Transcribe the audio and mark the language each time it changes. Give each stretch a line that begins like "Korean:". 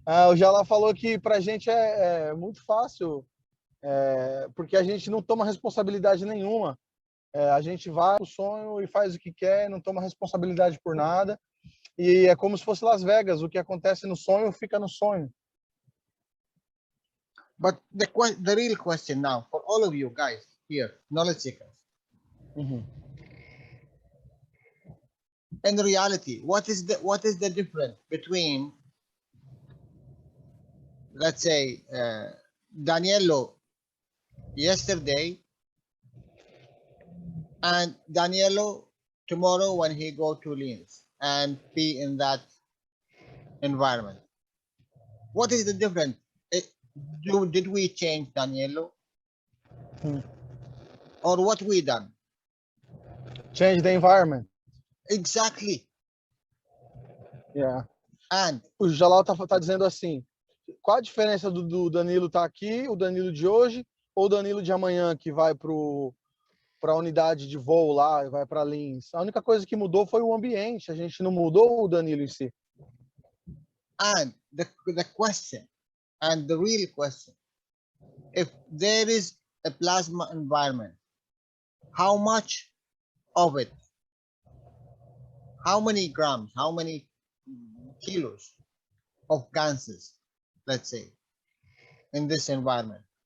Portuguese: O Jalal falou que pra gente é muito fácil, porque a gente não toma responsabilidade nenhuma. A gente vai pro sonho e faz o que quer, não toma responsabilidade por nada. E é como se fosse Las Vegas, o que acontece no sonho fica no sonho.
English: But the real question now for all of you guys here, knowledge seekers, in reality, what is the difference between, let's say, Daniello yesterday and Daniello tomorrow when he go to Linz and be in that environment? What is the difference? Did we change Daniello? Or what we done? Change the environment. Exactly. Yeah. And
Portuguese: o Jalal tá dizendo assim, qual a diferença do Danilo tá aqui, o Danilo de hoje, ou o Danilo de amanhã que vai para a unidade de voo lá, vai para Linz? A única coisa que mudou foi o ambiente, a gente não mudou o Danilo em si.
English: And the question, and the real question, if there is a plasma environment, how much of it, how many grams, how many kilos of gases, let's say, in this environment?